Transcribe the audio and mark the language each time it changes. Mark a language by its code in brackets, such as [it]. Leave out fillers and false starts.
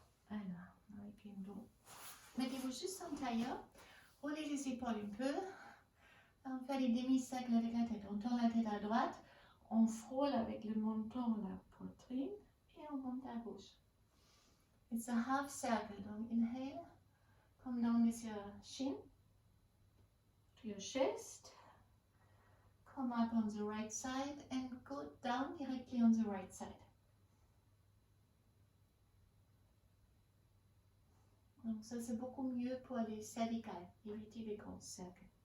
[fr] Alors, avec un dos. Mettez-vous juste en tailleur, roulez les épaules un peu, on fait des demi-cercles avec la tête, on tourne la tête à droite, on frôle avec le menton la poitrine et on monte à gauche. [en] It's a half circle, donc inhale, come down with your chin to your chest, come up on the right side and go down directly on the right side. [fr] Donc ça c'est beaucoup mieux pour les cervicales, éviter les grands cercles.